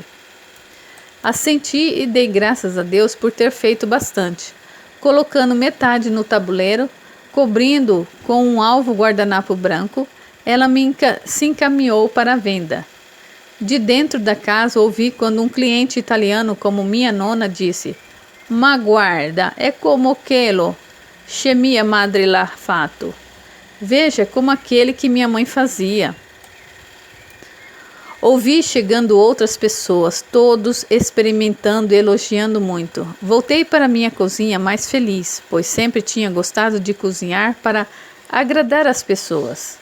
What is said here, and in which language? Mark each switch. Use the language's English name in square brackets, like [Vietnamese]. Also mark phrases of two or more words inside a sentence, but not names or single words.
[Portuguese] Assenti e dei graças a Deus por ter feito bastante, colocando metade no tabuleiro, cobrindo com um alvo guardanapo branco. Ela se encaminhou para a venda. De dentro da casa ouvi quando um cliente italiano como minha nona disse: [Italian] "Ma guarda, [Portuguese] é como [Italian] quello che mia madre l'ha fatto." [Portuguese] Veja, como aquele que minha mãe fazia. Ouvi chegando outras pessoas, todos experimentando e elogiando muito. Voltei para minha cozinha mais feliz, pois sempre tinha gostado de cozinhar para agradar as pessoas.